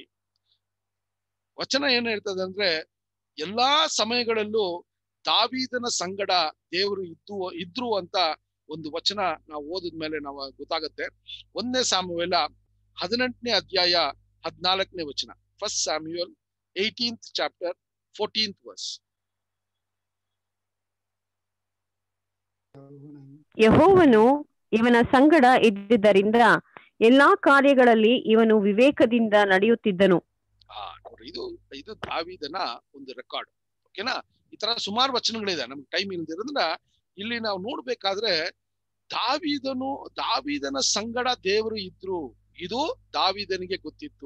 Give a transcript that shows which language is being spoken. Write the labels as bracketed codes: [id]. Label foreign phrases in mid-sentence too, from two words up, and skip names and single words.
[kn] ವಚನ ಏನ್ ಹೇಳ್ತದೆ ಅಂದ್ರೆ ಎಲ್ಲಾ ಸಮಯಗಳಲ್ಲೂ ದಾವೀದನ ಸಂಗಡ ದೇವರು ಇದ್ರು ಅಂತ ಒಂದು ವಚನ ನಾವು ಓದಿದ್ಮೇಲೆ ನಾವು ಗೊತ್ತಾಗತ್ತೆ. 1 ಸ್ಯಾಮುಯೇಲ 18ನೇ ಅಧ್ಯಾಯ 14ನೇ ವಚನ. 1 ಸ್ಯಾಮ್ಯುಯೇಲ್ [en] 18th chapter 14th verse. [kn] ಯೆಹೋವನು ಇವನ ಸಂಗಡ ಇದ್ದುದರಿಂದ ಎಲ್ಲಾ ಕಾರ್ಯಗಳಲ್ಲಿ ಇವನು ವಿವೇಕದಿಂದ ನಡೆಯುತ್ತಿದ್ದನು. ನೋಡ್ರಿ, ಇದು ದಾವೀದನ ಒಂದು ರೆಕಾರ್ಡ್. ಓಕೆನಾ? ಈ ತರ ಸುಮಾರು ವಚನಗಳಿದೆ, ನಮ್ಗೆ ಟೈಮ್ ಇಲ್ದಿರೋದ್ರಿಂದ ಇಲ್ಲಿ ನಾವು ನೋಡ್ಬೇಕಾದ್ರೆ ದಾವೀದನ ಸಂಗಡ ದೇವರು ಇದ್ರು, ಇದು ದಾವೀದನಿಗೆ ಗೊತ್ತಿತ್ತು.